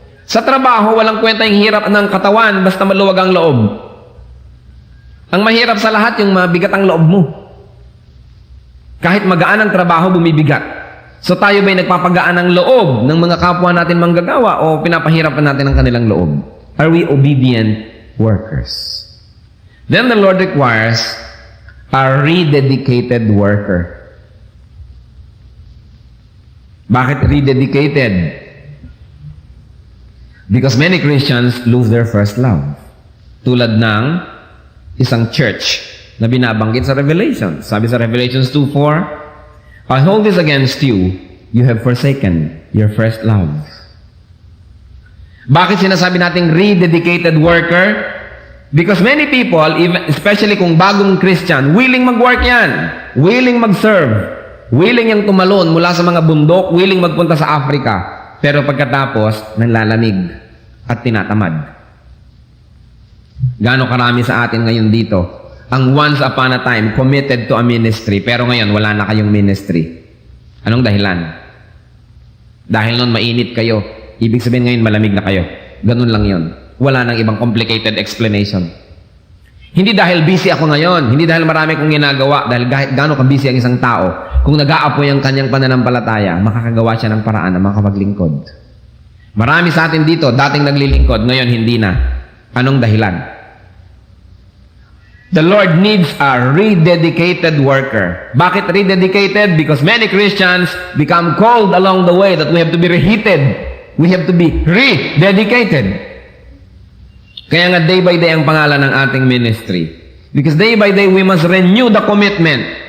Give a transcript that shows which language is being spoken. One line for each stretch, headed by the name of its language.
Filipino: Sa trabaho, walang kwenta yung hirap ng katawan, basta maluwag ang loob. Ang mahirap sa lahat, yung mabigat ang loob mo. Kahit magaan ang trabaho, bumibigat. So tayo ba'y nagpapagaan ang loob ng mga kapwa natin manggagawa o pinapahirapan natin ang kanilang loob?
English: Are we obedient workers? Then the Lord requires a rededicated worker.
Filipino: Bakit rededicated?
English: Because many Christians lose their first love.
Filipino: Tulad ng isang church na binabanggit sa Revelation. Sabi sa
English: Revelations 2:4, I hold this against you, you have forsaken your first love.
Filipino: Bakit sinasabi nating
English: rededicated worker? Because many people, even, especially kung bagong Christian, willing mag-work yan.
Filipino: Willing mag-serve. Willing yung tumalon mula sa mga bundok, willing magpunta sa Africa. Pero pagkatapos, nanlalamig at tinatamad. Gaano karami sa atin ngayon dito ang
English: once upon a time committed to a ministry,
Filipino: pero ngayon wala na kayong ministry. Anong dahilan? Dahil noon mainit kayo. Ibig sabihin ngayon malamig na kayo. Ganun lang yon. Wala nang ibang complicated explanation. Hindi dahil busy ako ngayon, hindi dahil marami kong ginagawa, dahil kahit gaano ka-busy ang isang tao, kung nag-aapoy ang kanyang pananampalataya, makakagawa siya ng paraan na makapaglingkod. Marami sa atin dito, dating naglilingkod, ngayon hindi na. Anong dahilan?
English: The Lord needs a rededicated worker. Bakit rededicated? Because many Christians become cold along the way that we have to be reheated. We have to be rededicated.
Filipino: Kaya nga day by day ang pangalan ng ating ministry.
English: Because day by day we must renew the commitment.